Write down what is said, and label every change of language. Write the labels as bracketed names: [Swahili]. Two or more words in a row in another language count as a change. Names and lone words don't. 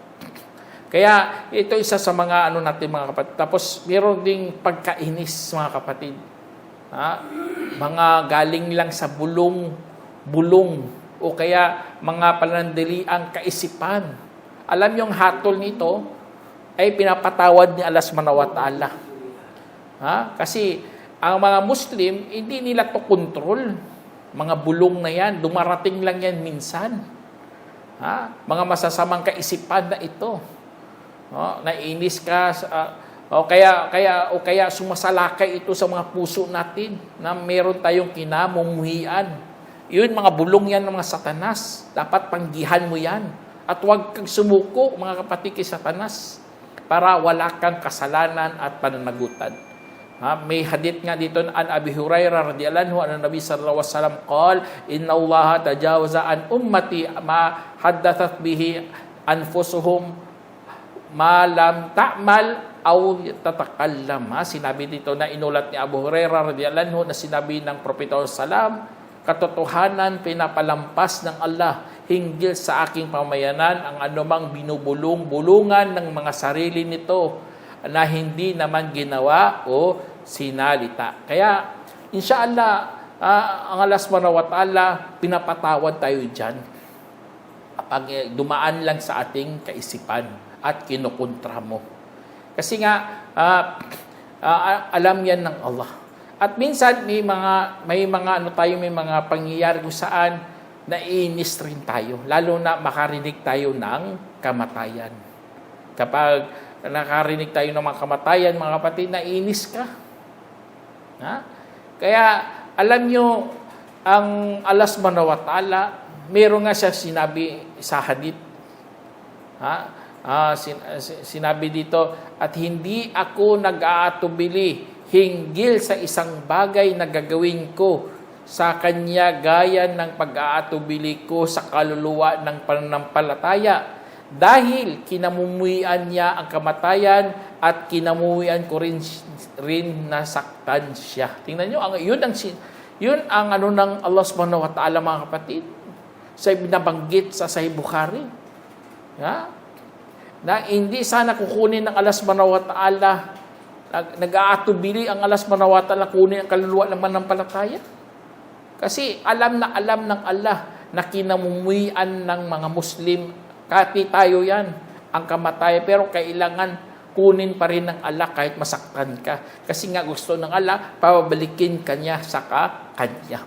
[Filipino] Kaya ito isa sa mga natin mga kapatid. Tapos mayroon ding pagkainis mga kapatid. Mga galing lang sa bulong, o kaya mga panandaliang kaisipan. Alam yung hatol nito, ay pinapatawad ni [Arabic] الله سبحانه وتعالى. [Filipino] Kasi ang mga Muslim, hindi nila to control. Mga bulong na yan, dumarating lang yan minsan. Mga masasamang kaisipan na ito. Naiinis ka, o kaya sumasalakay ito sa mga puso natin na meron tayong kinamumuhian. Yun, mga bulong yan ng mga Satanas. Dapat panggihan mo yan. At huwag kang sumuko, mga kapatid, kay Satanas, para wala kang kasalanan at pananagutan. May hadith nga dito [Arabic] عن أبي هريرة رضي الله عنه عن النبي صلى الله عليه وسلم قال إن الله تجاوز عن أمتي ما حدثت به أنفسهم ما لم تعمل أو تتكلم. [Filipino] Sinabi dito na inulat ni Abu Hurairah [Arabic] رضي الله عنه [Filipino] na sinabi ng Propeta sallam, katotohanan pinapalampas ng Allah hinggil sa aking pamayanan ang anumang binubulong-bulungan ng mga sarili nito na hindi naman ginawa o sinalita. Kaya, insyaallah, ang [Arabic] الله سبحانه وتعالى, [Filipino] pinapatawad tayo dyan kapag dumaan lang sa ating kaisipan at kinukontra mo. Kasi nga, alam yan ng Allah. At minsan, may mga pangyayari kung saan naiinis rin tayo, lalo na makarinig tayo ng kamatayan. Kapag nakarinig tayo ng mga kamatayan, mga kapatid, naiinis ka. Kaya, alam nyo, ang [Arabic] الله سبحانه وتعالى, [Filipino] meron nga siya sinabi sa hadith. Sinabi dito, at hindi ako nag-aatubili hinggil sa isang bagay na gagawin ko sa kanya gaya ng pag-aatubili ko sa kaluluwa ng pananampalataya, dahil kinamumuhian niya ang kamatayan at kinamumuhian ko rin nasaktan siya. Tingnan nyo, yun ang ng [Arabic] الله سبحانه وتعالى, [Filipino] mga kapatid, sa binabanggit sa Sahih Bukhari. Na hindi sana kukunin ng [Arabic] الله سبحانه وتعالى, [Filipino] nag-aatubili ang [Arabic] الله سبحانه وتعالى [Filipino] kunin ang kaluluwa ng manampalataya. Kasi alam ng Allah na kinamumuhian ng mga Muslim, kahit tayo yan, ang kamatayan, pero kailangan kunin pa rin ng Allah kahit masaktan ka. Kasi nga gusto ng Allah, pabalikin kanya sa kanya.